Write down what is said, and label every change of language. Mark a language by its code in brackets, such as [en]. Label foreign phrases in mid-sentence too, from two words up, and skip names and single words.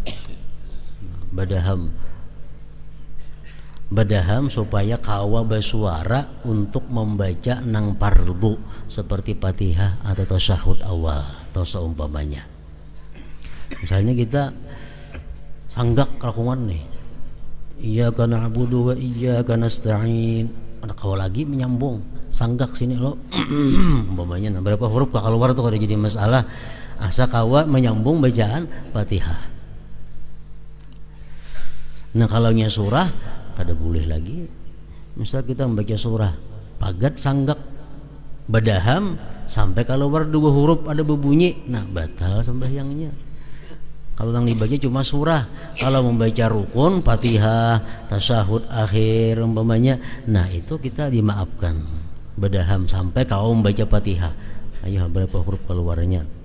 [bjn] supaya kawa bersuara untuk membaca nang pardu seperti Fatihah atau tasyahud awal atau seumpamanya. Misalnya kita sanggak rakungan nih, [ar] إياك نعبد وإياك نستعين. [bjn] Ada kau lagi menyambung sanggak sini lo umpamanya. Nah, berapa huruf keluar tuh kalau jadi masalah. Asa kawa menyambung bacaan Fatihah. Nah, kalau nya surah kada boleh lagi. Misal kita membaca surah pagat sanggak badaham sampai keluar dua huruf ada berbunyi, nah batal sembahyangnya. Kalau yang dibaca cuma surah, kalau membaca rukun, Fatihah, tasyahud akhir umpamanya, nah itu kita dimaafkan. Badaham sampai kau membaca Fatihah. Ayo berapa huruf keluarnya.